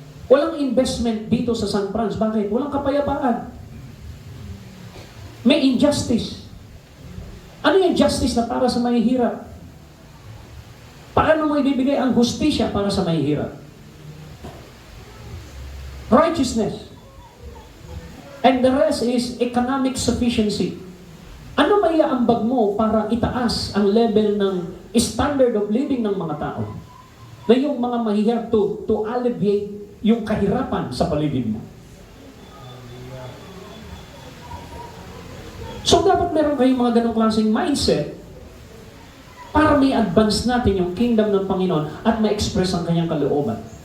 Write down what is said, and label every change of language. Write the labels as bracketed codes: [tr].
[tl] Walang investment dito sa San Franz. Bakit? Walang kapayapaan. May injustice. Ano yung justice na para sa mahihirap? Paano mo ibibigay ang hustisya para sa mahihirap? [en] Righteousness. And the rest is economic sufficiency. [tl] Ano may aambag mo para itaas ang level ng standard of living ng mga tao? Na yung mga mahihirap [en] to alleviate [tl] yung kahirapan sa paligid mo. So dapat meron kayong mga ganong klaseng mindset para may advance natin yung kingdom ng Panginoon at ma-express ang kanyang kalooban.